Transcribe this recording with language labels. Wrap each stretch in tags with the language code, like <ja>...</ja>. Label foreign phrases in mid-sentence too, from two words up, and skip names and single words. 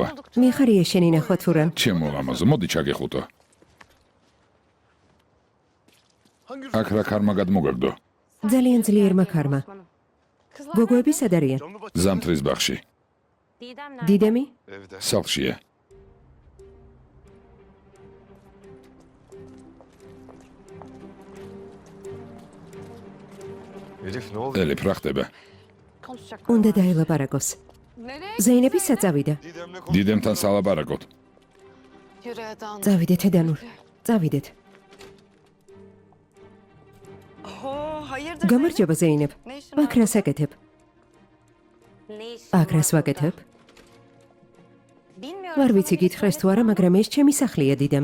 <ka>მიხარია შენი ნახვა თუ რა. ჩემო ლამაზო, მოდი ჩაგეხუტო. აქ რა ქარმა გადმოგაგდო? ძალიან ძლიერმა ქარმა. გოგოები სად არიან? ზამთრის ბაღში. დიდემი?</ka> <tr>evde.</tr> <ka>სახლშია.</ka> <tr>Elif ne oldu?</tr> <ka>ელიფ რა ხდება? უნდა დაელაპარაკოს. ზეინები სად წავიდა?</ka> <tr>Didem'le konuş.</tr> <ka>დიდემთან სალაპარაკოთ. წავიდეთ ედანურ. წავიდეთ. გამარჯობა ზეინებ. აქ რას აკეთებ? აქ რას ვაკეთებ? არ ვიცი გითხრეს თუ არა, მაგრამ ეს ჩემი სახლია დიდემ.</ka>